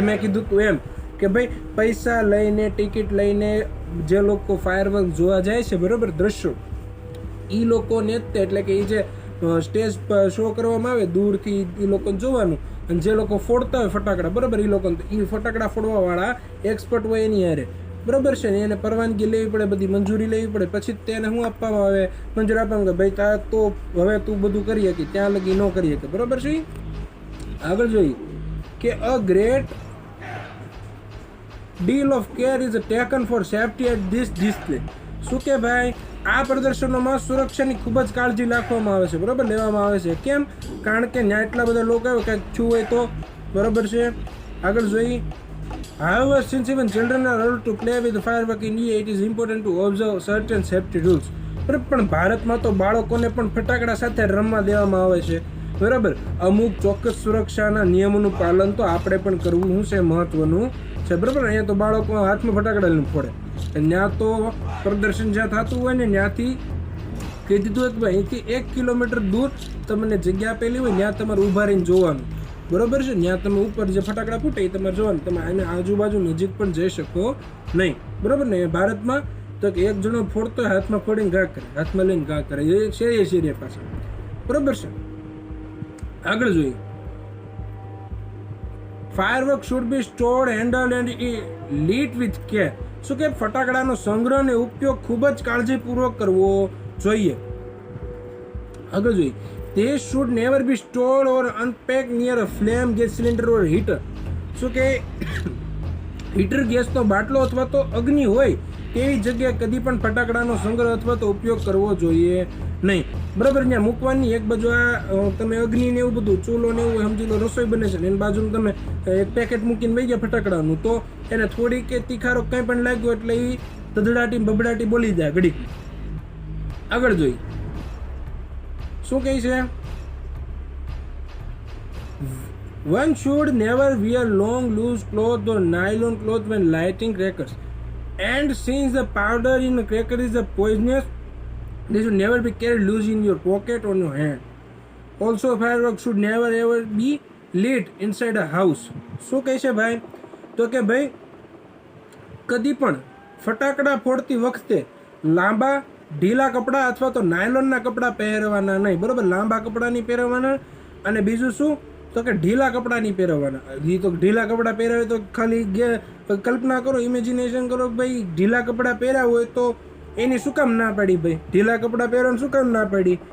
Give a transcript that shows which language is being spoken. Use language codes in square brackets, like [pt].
[gu] મેં કીધું તું એમ કે ભાઈ પૈસા લઈને ટિકિટ લઈને જે લોકો ફાયરવર્ક જોવા જાય છે, બરાબર, દ્રશ્યો, એ લોકોને જ તે, એટલે કે એ જે સ્ટેજ પર શો કરવામાં આવે દૂરથી એ લોકોને જોવાનું, અને જે લોકો ફોડતા હોય ફટાકડા, બરાબર, એ લોકોને એ ફટાકડા ફોડવાવાળા એક્સપર્ટ હોય એની હારે. બરાબર છે ને, એને પરવાનગી લેવી પડે, બધી મંજૂરી લેવી પડે, પછી તેને શું આપવામાં આવે, મંજૂરી આપવામાં કે ભાઈ તા તો હવે તું બધું કરી શકી, ત્યાં લગી ન કરી શકે. બરાબર છે. આગળ જોઈએ કે [en] A great deal of care is taken for safety at this display. [gu] શું કે ભાઈ આ પ્રદર્શનોમાં સુરક્ષાની ખૂબ જ કાળજી રાખવામાં આવે છે. બરાબર, લેવામાં આવે છે. કેમ? કારણ કે ત્યાં એટલા બધા લોકો આવે કંઈક છું હોય તો. બરાબર છે, આગળ જોઈ. [en] However, since even children are allowed to play with fireworks in India, it is important to observe certain safety rules. [gu] બરાબર, પણ ભારતમાં તો બાળકોને પણ ફટાકડા સાથે રમવા દેવામાં આવે છે. બરાબર, અમુક ચોક્કસ સુરક્ષાના નિયમોનું પાલન તો આપણે પણ કરવું છે, મહત્વનું છે. બરાબર, અહીંયા તો બાળકો હાથમાં ફટાકડા લઈને ફોડે, ત્યાં તો પ્રદર્શન જ્યાં થતું હોય ને ત્યાંથી કહી દીધું હોય કે ભાઈ અહીંથી 1 કિલોમીટર દૂર તમને જગ્યા આપેલી હોય, ત્યાં તમારે ઊભા રહીને જોવાનું. બરાબર છે, ત્યાં તમે ઉપર જે ફટાકડા ફૂટે એ તમારે જોવાનું, તમે આને આજુબાજુ નજીક પણ જઈ શકો નહીં. બરાબર ને, ભારતમાં તો એક જણો ફોડતો હોય, હાથમાં ફોડીને ઘા કરે, હાથમાં લઈને ઘા કરે, એ શેરીએ પાસે. બરાબર છે, આગળ જોઈએ. [en] Firework should be stored, handled and lit with care. [gu] શું કે ફટાકડાનો સંગ્રહ અને ઉપયોગ ખૂબ જ કાળજીપૂર્વક કરવો જોઈએ. આગળ જોઈએ. [en] They should never be stored or unpacked near a flame, gas cylinder or heater. [gu] શું કે હીટર, ગેસનો બાટલો અથવા તો અગ્નિ હોય તેવી જગ્યાએ કદી પણ ફટાકડાનો સંગ્રહ અથવા તો ઉપયોગ કરવો જોઈએ નહીં, બરાબર. ત્યાં મૂકવાની એક બાજુ આ તમે અગ્નિ ને એવું બધું ચૂલો ને એવું સમજી લો રસોઈ બને છે ને એની બાજુમાં તમે એક પેકેટ મૂકીને વહી ગયા ફટાકડાનું, તો એને થોડી કે તીખારો કંઈ પણ લાગ્યો એટલે એ ધધડાટી બબડાટી બોલી જાય ઘડીક. આગળ જોઈ શું કહે છે, [en] one should never wear long loose cloth or nylon cloth when lighting crackers, and since the powder in the cracker is poisonous, they should never be carried loose in your pocket or your hand. Also fireworks should never ever be lit inside a house. [gu] શું કહે છે ભાઈ, તો કે ભાઈ કદી પણ ફટાકડા ફોડતી વખતે લાંબા ઢીલા કપડાં અથવા તો નાયલોનના કપડાં પહેરવાના નહીં, બરોબર. લાંબા કપડાં નહીં પહેરવાના. અને બીજું શું, તો કે ઢીલા કપડાં નહીં પહેરવાના. એ તો ઢીલા કપડાં પહેરાવે તો ખાલી કલ્પના કરો, ઇમેજિનેશન કરો ભાઈ ઢીલા કપડાં પહેર્યા હોય તો એની શું કામ ના પાડી ભાઈ, ઢીલા કપડાં પહેરવાનું શું કામ ના પાડી.